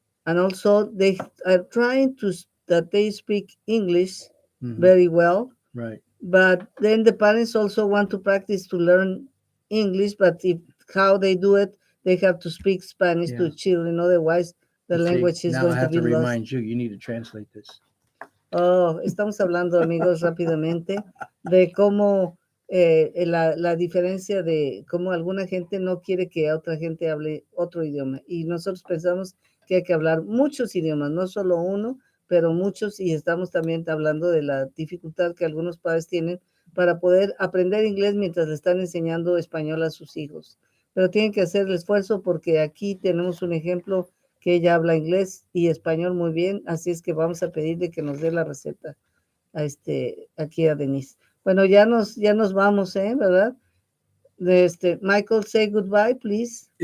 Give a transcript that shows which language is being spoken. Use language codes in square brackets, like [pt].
[en] And also they are trying that they speak English very well. Right. But then the parents also want to practice to learn English, but how they do it, they have to speak Spanish to children. Otherwise, the language is going to be lost. Now I have to remind you, you need to translate this. [es] Oh, estamos hablando, amigos, rápidamente de cómo la diferencia de cómo alguna gente no quiere que otra gente hable otro idioma. Y nosotros pensamos que hay que hablar muchos idiomas, no solo uno, pero muchos, y estamos también hablando de la dificultad que algunos padres tienen para poder aprender inglés mientras le están enseñando español a sus hijos. Pero tienen que hacer el esfuerzo, porque aquí tenemos un ejemplo que ella habla inglés y español muy bien, así es que vamos a pedirle que nos dé la receta aquí a Denise. Bueno, ya nos vamos, ¿verdad? [en] Michael, say goodbye, please.